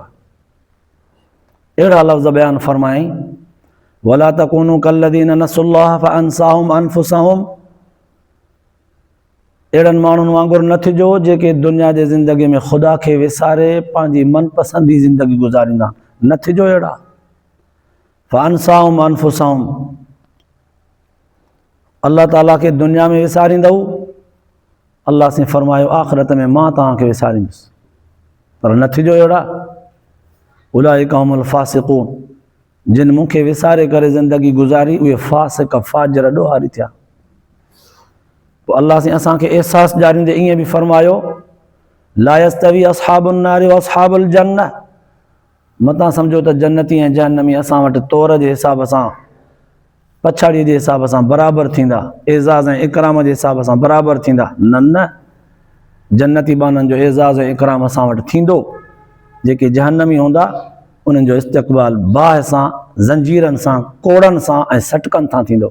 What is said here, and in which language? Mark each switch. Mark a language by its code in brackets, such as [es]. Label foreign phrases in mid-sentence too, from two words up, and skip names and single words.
[sd] अहिड़ा लफ़्ज़ बयानु फ़रमाई [ar] ولا تكونوا كالذين نسوا الله فأنساهم أنفسهم, [sd] अहिड़नि माण्हुनि वांगुरु न थिजो जेके दुनिया जे ज़िंदगी में ख़ुदा खे विसारे पंहिंजी मनपसंदी ज़िंदगी गुज़ारींदा, न थिजो अहिड़ा। [ar] فأنساهم أنفسهم, [sd] अल्लाह ताला खे दुनिया में विसारींदव, अल्लाह से फ़रमायो आख़िरत में मां तव्हांखे विसारींदुसि, पर न थिजो अहिड़ा। [ar] أولئك هم الفاسقون, [sd] जिन मूंखे विसारे करे ज़िंदगी गुज़ारी उहे फ़ासिक़ फ़ाजिर ॾोहारी थिया। पोइ अल्लाह से असांखे अहसासु ॾियारींदे ईअं बि फ़रमायो [ar] لا يستوي أصحاب النار وأصحاب الجنة, [sd] मतां सम्झो त जन्नती ऐं जहन्नमी असां वटि तौर जे हिसाब सां, पछाड़ीअ जे हिसाब सां बराबरि थींदा, एज़ाज़ ऐं इकराम जे हिसाब सां बराबरि थींदा, न न, जन्नती बाननि जो एज़ाज़ ऐं इकराम असां वटि थींदो। जेके जहन्नमी हूंदा उन्हनि जो इस्तक़बाल बाहि सां, ज़ंजीरनि सां, कोड़नि सां ऐं सटकनि सां थींदो।